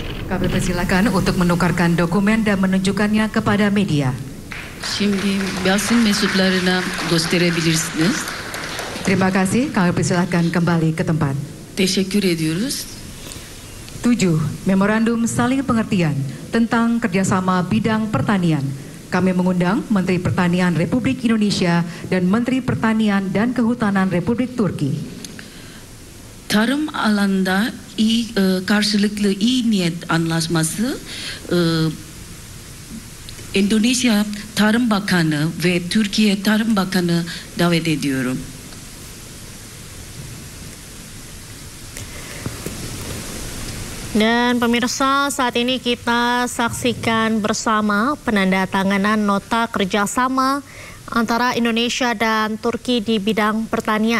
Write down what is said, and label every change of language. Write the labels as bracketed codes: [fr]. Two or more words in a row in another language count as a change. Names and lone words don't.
[id] Kami persilakan untuk menukarkan dokumen dan menunjukkannya kepada media. [tr] Şimdi basın mensuplarına gösterebilirsiniz. [id] Terima kasih, kami persilakan kembali ke tempat. [tr] Teşekkür ediyoruz. [id] 7. Memorandum saling pengertian tentang kerjasama bidang pertanian. Kami mengundang Menteri Pertanian Republik Indonesia dan Menteri Pertanian dan Kehutanan Republik Turki. [tr] Tarım alanda karşılıklı iyi niyet anlaşması Endonezya Tarım Bakanı ve Türkiye Tarım Bakanı davet ediyorum. [id] Dan pemirsa, saat ini kita saksikan bersama penandatanganan nota kerjasama antara Indonesia dan Turki di bidang pertanian.